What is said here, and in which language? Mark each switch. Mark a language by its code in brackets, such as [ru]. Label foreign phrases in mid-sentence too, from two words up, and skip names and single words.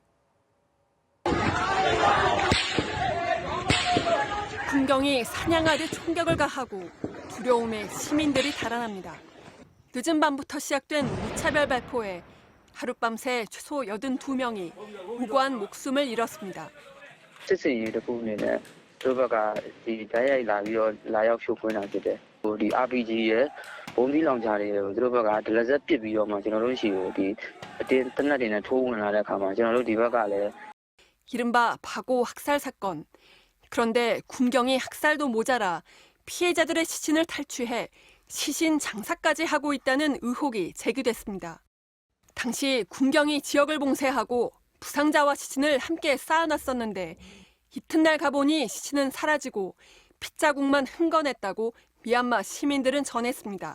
[ko] 군경이 사냥하듯 총격을 가하고 두려움에 시민들이 달아납니다. 늦은 밤부터 시작된 무차별 발포에 하룻밤새 최소 82명이 무고한 목숨을 잃었습니다. [my] စစ်စင်ရေးတစ်ခုအနေနဲ့သူတို့ဘက်ကဒီဓာတ်ရိုက်လာပြီးတော့လာရောက်ဖြိုခွင်းတာဖြစ်တယ်။ဒီ RPG ရဲ့ဘုံသီးလောင်ချာတွေကိုသူတို့ဘက်ကဒလဇက်ပစ်ပြီးတော့မှကျွန်တော်တို့ရှိကိုဒီအတင်းတနက်တွေနဲ့ထိုးဝင်လာတဲ့အခါမှာကျွန်တော်တို့ဒီဘက်ကလည်း [ko] 이른바 바고 학살 사건. 그런데 군경이 학살도 모자라 피해자들의 시신을 탈취해 시신 장사까지 하고 있다는 의혹이 제기됐습니다. 당시 군경이 지역을 봉쇄하고 부상자와 시신을 함께 쌓아놨었는데 이튿날 가보니 시신은 사라지고 핏자국만 흥건했다고 미얀마 시민들은 전했습니다.